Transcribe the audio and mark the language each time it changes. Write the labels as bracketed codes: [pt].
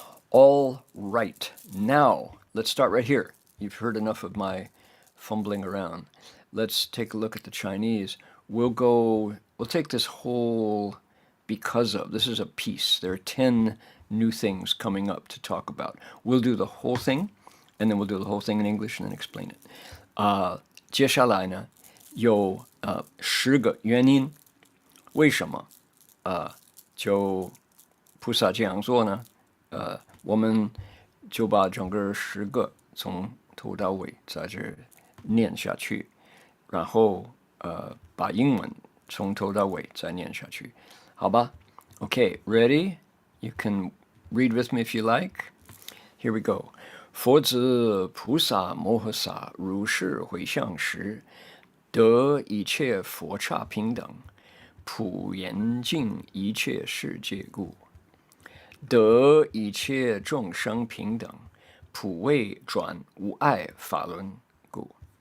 [en] All right, now let's start right here. You've heard enough of my fumbling around. Let's take a look at the Chinese. We'll take this whole because of. This is a piece. There are 10 new things coming up to talk about. We'll do the whole thing, and then we'll do the whole thing in English and then explain it. [zh] 接下来呢，有10个原因，为什么就菩萨这样做呢？我们就把整个10个从头到尾在这念下去，然后把英文从头到尾再念下去，好吧 ？ [en] Okay, ready? You can read with me if you like. Here we go. [zh] 佛子菩萨摩诃萨如是回向时，得一切佛刹平等，普严净一切世界故。得一切众生平等，普为转无碍法轮故。